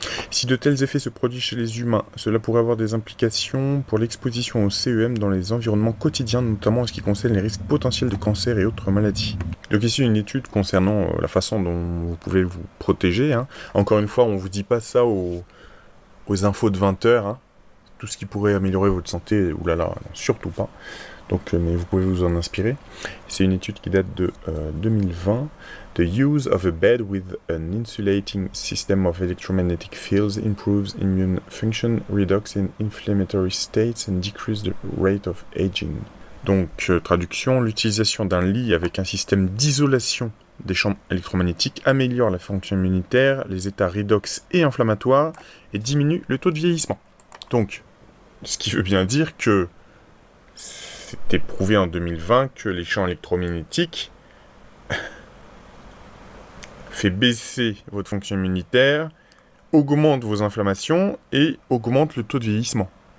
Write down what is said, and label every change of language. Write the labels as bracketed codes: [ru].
[fr] Si de tels effets se produisent chez les humains, cela pourrait avoir des implications pour l'exposition au CEM dans les environnements quotidiens, notamment en ce qui concerne les risques potentiels de cancer et autres maladies. » Donc ici une étude concernant la façon dont vous pouvez vous protéger. Encore une fois, on ne vous dit pas ça aux infos de 20h. Tout ce qui pourrait améliorer votre santé, oulala, surtout pas. Donc, mais vous pouvez vous en inspirer. C'est une étude qui date de 2020. [en] The use of a bed with an insulating system of electromagnetic fields improves immune function, reduces in inflammatory states and decreases the rate of aging. [fr] Donc, traduction, l'utilisation d'un lit avec un système d'isolation des champs électromagnétiques améliore la fonction immunitaire, les états redox et inflammatoires, et diminue le taux de vieillissement. Donc, ce qui veut bien dire que c'était prouvé en 2020 que les champs électromagnétiques fait baisser votre fonction immunitaire, augmente vos inflammations et augmente le taux de vieillissement.